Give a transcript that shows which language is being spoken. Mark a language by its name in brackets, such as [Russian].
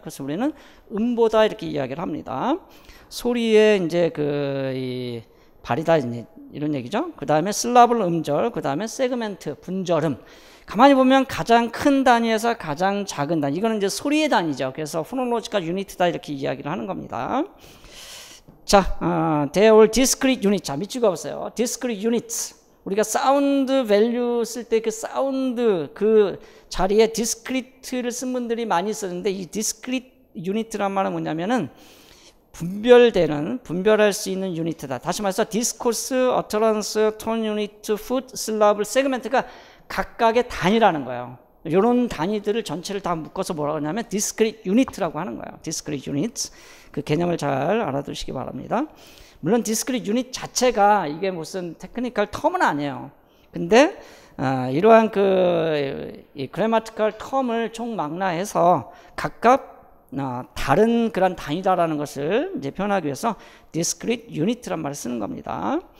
[Korean] 그래서 우리는 음보다 이렇게 이야기를 합니다. 소리에 이제 이 발이다 이런 얘기죠. 그 다음에 슬라블 음절, 그 다음에 세그멘트, 분절음. 가만히 보면 가장 큰 단위에서 가장 작은 단위. 이거는 이제 소리의 단위죠. 그래서 phonological unit다 이렇게 이야기를 하는 겁니다. [English] 자, they are discrete units. [Korean] 자, 밑줄 그어보세요. discrete units. 우리가 사운드 밸류 쓸 때 그 사운드 그 자리에 discrete를 쓴 분들이 많이 쓰는데 이 discrete unit란 말은 뭐냐면은 분별할 수 있는 유니트다. 다시 말해서 discourse, utterance, tone unit, foot, syllable, segment가 각각의 단위라는 거예요. 이런 단위들을 전체를 다 묶어서 뭐라고 하냐면 discrete unit라고 하는 거예요. [English] discrete units. [Korean] 그 개념을 잘 알아두시기 바랍니다. 물론 discrete unit 자체가 이게 무슨 테크니컬 텀은 아니에요. 근데 이러한 이 grammatical 텀을 총망라해서 각각 다른 그런 단위다라는 것을 이제 표현하기 위해서 discrete unit란 말을 쓰는 겁니다.